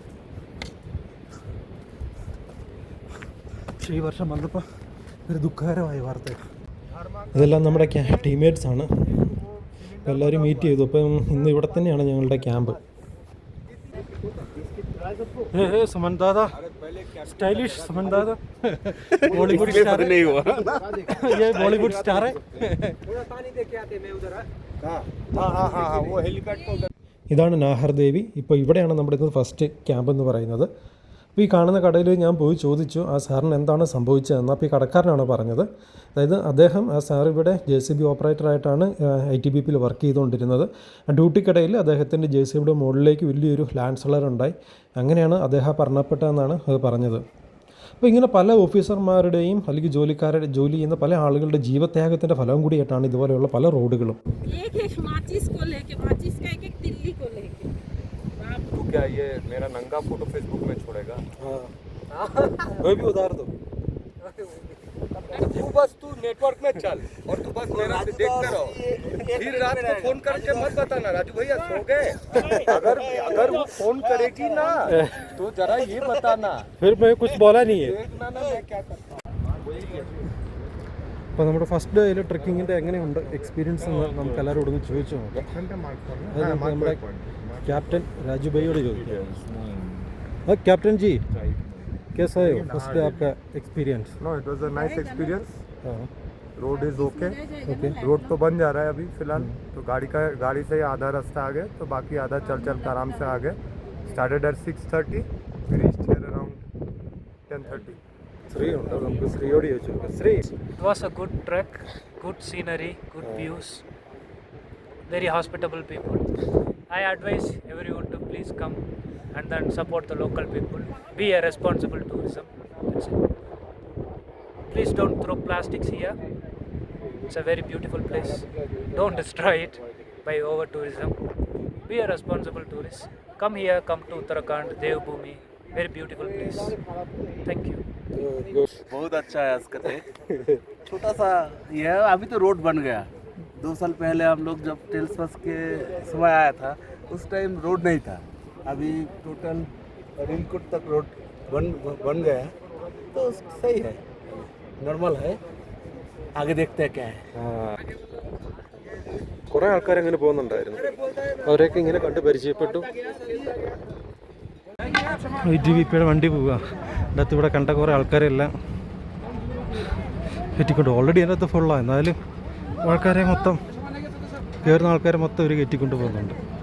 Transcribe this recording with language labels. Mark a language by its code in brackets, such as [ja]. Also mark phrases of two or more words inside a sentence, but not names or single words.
[ml] പക്ഷേ ഈ വർഷം വന്നപ്പോൾ ഒരു ദുഃഖകരമായ വാർത്തയാണ്. ഇതെല്ലാം നമ്മുടെ ടീംമേറ്റ്സ് ആണ്. എല്ലാവരും മീറ്റ് ചെയ്തു. അപ്പം ഇന്ന് ഇവിടെ തന്നെയാണ് ഞങ്ങളുടെ ക്യാമ്പ്. [hi] सुमन दादा, स्टाइलिश सुमन दादा, बॉलीवुड स्टार नहीं हुआ। ये बॉलीवुड स्टार है। वो हेलीकॉप्टर [ml] ഇതാണ് നാഹർ ദേവി. ഇപ്പോൾ ഇവിടെയാണ് നമ്മുടെ ഇത് [en] first camp [ml] എന്ന് പറയുന്നത്. അപ്പോൾ ഈ കാണുന്ന കടയിൽ ഞാൻ പോയി ചോദിച്ചു ആ സാറിന് എന്താണ് സംഭവിച്ചതെന്ന്. അപ്പോൾ ഈ കടക്കാരനാണ് പറഞ്ഞത്. അതായത് ആ സാർ ഇവിടെ JCB ഓപ്പറേറ്ററായിട്ടാണ് ITBPയിൽ വർക്ക് ചെയ്തുകൊണ്ടിരുന്നത്. ഡ്യൂട്ടിക്കിടയിൽ അദ്ദേഹത്തിൻ്റെ JCBയുടെ മുകളിലേക്ക് വലിയൊരു [en] land slide [ml] ഉണ്ടായി. അങ്ങനെയാണ് അദ്ദേഹം മരണപ്പെട്ടതെന്നാണ് പറഞ്ഞത്. അപ്പോൾ ഇങ്ങനെ പല ഓഫീസർമാരുടെയും അല്ലെങ്കിൽ ജോലി ചെയ്യുന്ന പല ആളുകളുടെ ജീവത്യാഗത്തിൻ്റെ ഫലവും കൂടിയായിട്ടാണ് ഇതുപോലെയുള്ള പല റോഡുകളും. [hi] तो क्या ये मेरा नंगा फोटो फेसबुक में छोड़ेगा? वो भी उतार दो। तू बस तू नेटवर्क में चल और तू बस मेरा देखते रहो। फिर रात को फोन करके मत बताना राजू भैया सो गए। अगर वो फोन करेगी ना तो जरा ये बताना। फिर मैं कुछ बोला नहीं है। देखना ना मैं क्या करता हूँ। [ml] അപ്പോൾ നമ്മുടെ [en] first day [ml] ട്രെക്കിങ്ങിൻ്റെ എങ്ങനെയുണ്ട് എക്സ്പീരിയൻസ് എന്ന് നമുക്ക് എല്ലാവരോടും ചോദിച്ചു നോക്കാം. അത് നമ്മുടെ ക്യാപ്റ്റൻ രാജു ഭായിയോട് ചോദിക്കാം. [hi] कैप्टन जी कैसा है [en] first day [hi] आपका एक्सपीरियंस? [en] No, it was a nice experience. [hi] हाँ [en] road is okay. [hi] ओके रोड तो बन जा रहा है अभी फिलहाल. तो गाड़ी से आधा रास्ता आ गए तो बाकी आधा चल के आराम से आ गए. [en] Started at 6:30, reached here around 10:30. [ml] ശ്രീ ഉണ്ട്, നമുക്ക് ശ്രീയോട് ചോദിച്ചു നോക്കാം. ശ്രീ, [en] It was a good trek, good scenery, good views, very hospitable people. I advise everyone to please come and then support the local people. Be a responsible tourism. That's it. Please don't throw plastics here. It's a very beautiful place. Don't destroy it by over tourism. Be a responsible tourist. Come here, come to Uttarakhand, Devbhoomi. Very beautiful place. Thank you. [hi] बहुत अच्छा है अस्कते। छोटा सा ये है, अभी तो रोड बन गया। 2 साल पहले हम लोग जब टेल्स बस के समय आया था उस टाइम रोड नहीं था। अभी टोटल रिलकुट तक रोड बन गया तो सही है, नॉर्मल है। आगे देखते हैं क्या है। [ml] കുറേ ആൾക്കാർ അങ്ങനെ പോകുന്നുണ്ടായിരുന്നു. അവരെയൊക്കെ ഇങ്ങനെ കണ്ട് പരിചയപ്പെട്ടു. ITBPയുടെ വണ്ടി പോവുക. അതിനകത്ത് ഇവിടെ കണ്ട കുറേ ആൾക്കാരെല്ലാം കയറ്റിക്കൊണ്ട് ഓൾറെഡി അതിനകത്ത് ഫുള്ളാണ്. എന്നാലും ആൾക്കാരെ മൊത്തം കയറുന്ന ആൾക്കാരെ മൊത്തം ഇവർ കയറ്റിക്കൊണ്ട് പോകുന്നുണ്ട്.